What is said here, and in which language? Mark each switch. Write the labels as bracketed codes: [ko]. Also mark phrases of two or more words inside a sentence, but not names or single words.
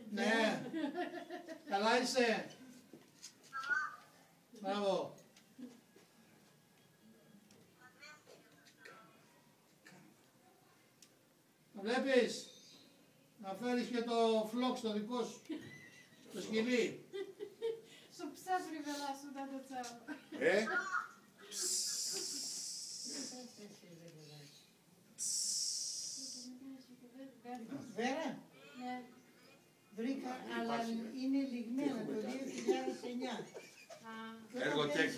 [el] Ναι. Καλά είσαι? Μπράβο. Βλέπεις, να φέρεις και το φλόξ το δικό σου, το σκυλί. [uk] Щоб пса привела сюда до цього. [el] Βέρα, Ναι. βρήκα, αλλά είναι λιγμένα το 2009. Και όταν παίρνεις Εργοτέχνης.